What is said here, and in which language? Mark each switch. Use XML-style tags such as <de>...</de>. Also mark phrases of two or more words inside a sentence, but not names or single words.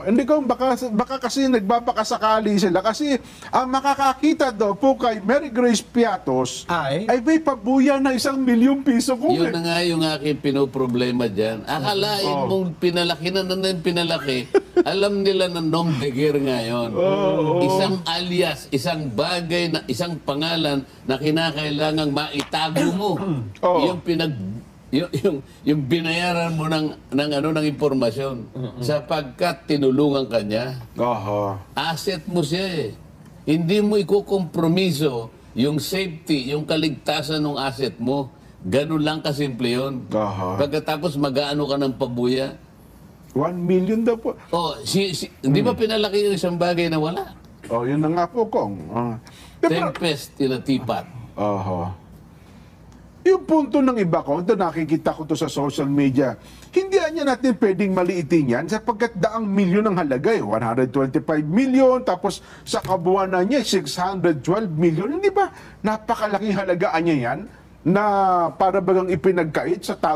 <tl>Hindi ko, baka kasi nagbabakasakali sila. Kasi ang makakakita daw po kay Mary Grace Piatos Ay? may pabuya na 1,000,000 piso ko. Yun na nga yung aking pinoproblema dyan. Akalain mong pinalaki na pinalaki. Alam nila na</tl> <fr>nom de guerre</fr> <tl>ngayon. Isang alias, isang bagay, isang pangalan na kinakailangang maitago mo. Yung yung binayaran mo ng impormasyon sapagkat tinulungan ka niya. Oho. Asset mo siya eh. Hindi mo ikukompromiso yung safety, yung kaligtasan ng asset mo. Ganun lang kasimple yun. Oho. Pagkatapos mag-aano ka ng pabuya. 1,000,000 daw po. Hindi ba pinalaki yung isang bagay na wala? Yun na nga po, Kong.</tl> <en>Tempest in a teapot.</en> <tl>Oho. Yung punto ng iba ko, ito nakikita ko to sa</tl> <en>social media,</en> <tl>hindi niya natin pwedeng maliitin yan sapagkat daang milyon ang halaga 125 million, tapos sa kabuuan niya 612 million. Hindi ba napakalaking halagaan niya yan na para bagang ipinagkait sa taong</tl>